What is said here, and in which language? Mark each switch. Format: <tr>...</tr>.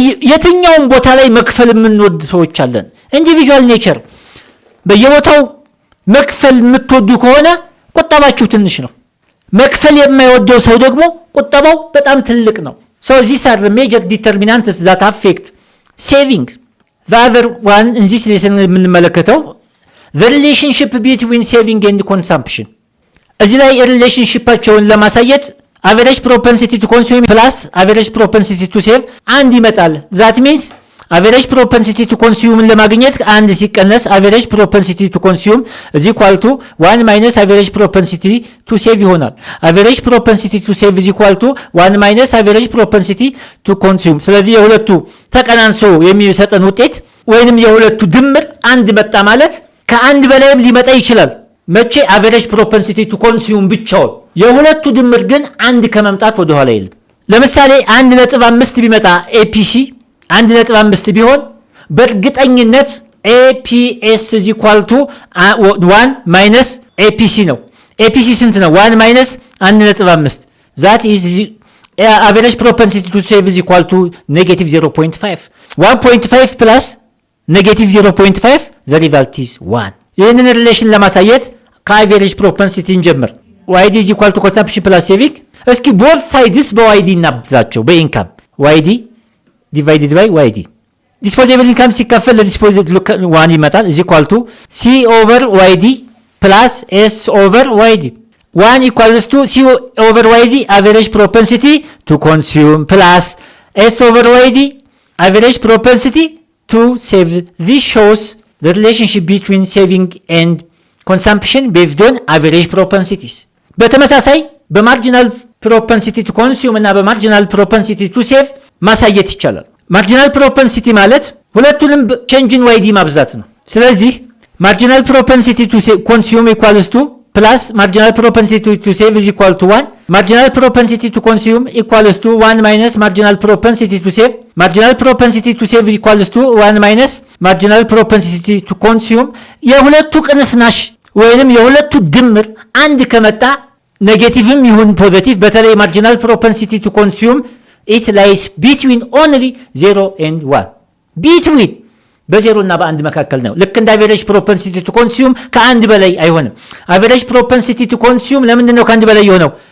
<am>የትኛውን ቦታ ላይ መክፈል የምንወድ ሰዎች አለን። ኢንዲቪጁዋል ኔቸር በየቦታው መክፈል የምትወዱ ከሆነ ቁጠባችሁ ትንሽ ነው። መክፈል የማይወደው ሰው ደግሞ ቁጠባው በጣም ትልቅ ነው።</am> <en>So these are the major determinants that affect saving. The other one in this lesson</en> <am>የምንመለከተው</am> <en>the relationship between saving and consumption.</en> <am>እዚህ ላይ ሪሌሽንሺፓቸውን ለማሳየት</am> <en>average propensity to consume plus average propensity to save</en> <am>አንድ ይመጣል።</am> <en>that means average propensity to consume</en> <am>ለማግኘት አንድ ሲቀነስ</am> <en>average propensity to consume is equal to 1 minus average propensity to save</en> <am>ይሆናል።</am> <en>average propensity to save is equal to 1 minus average propensity to consume።</en> <am>ስለዚህ የሁለቱ ተቀናንሶ የሚሰጠን ውጤት ወይንም የሁለቱ ድምር አንድ መጣ ማለት ከአንድ በላይም ሊመጣ ይችላል። መቼ?</am> <en>average propensity to consume</en> <am>ብቻውን። የሁለቱ ድምር ግን አንድ ከመምጣት ወደ ኋላ የለም። ለምሳሌ 1.5 ቢመጣ APC 1.5 ቢሆን በእርግጠኝነት</am> <en>APS is equal to 1 minus APC</en> <am>ነው።</am> <en>APC</en> <am>ስንት ነው?</am> <en>1 minus 1.5 that is average propensity to save is equal to negative 0.5 1.5 plus negative 0.5 the result is 1።</en> <am>ይህንን ሪሌሽን ለማሳየት ከአቨሬጅ ፕሮፐንሲቲ እንጀምር።</am> <en>YD is equal to consumption plus saving።</en> <am>እስኪ</am> <en>both sides</en> <am>በYD እናብዛቸው። በኢንካም</am> <en>YD divided by YD disposable income</en> <am>ሲከፈል ለዲስፖዚብል 1 ይመጣል</am> <en>is equal to C over YD plus S over YD 1 equals to C over YD average propensity to consume plus S over YD average propensity to save. This shows the relationship between saving and consumption based on average propensities.</en> <am>በተመሳሳይ በማርጂናል ፕሮፐንሲቲ ቱ ኮንሱም እና በማርጂናል ፕሮፐንሲቲ ቱ ሴቭ ማሳየት ይቻላል። ማርጂናል ፕሮፐንሲቲ ማለት ሁለቱንም ቼንጅን ዋይዲ ማብዛት ነው። ስለዚህ ማርጂናል ፕሮፐንሲቲ ቱ ኮንሱም ኢኳልስ ቱ</am> <en>plus marginal propensity to save is equal to 1. Marginal propensity to consume equals to 1 minus marginal propensity to save. Marginal propensity to save is equals to 1 minus marginal propensity to consume.</en> <am>የሁለቱ ቅንፍናሽ ወይንም የሁለቱ ድምር አንድ ከመጣ ኔጌቲቭም ይሁን ፖዚቲቭ በተለይ</am> <en>marginal propensity to consume it lies between only 0 and 1. between</en> <am>በዜሮ እና በአንድ መካከል ነው። ልክ እንደ</am> <en>average propensity to consume</en> <am>ከአንድ በላይ አይሆንም። average propensity to consume ለምንድን ነው ከአንድ በላይ የሆነው?</am>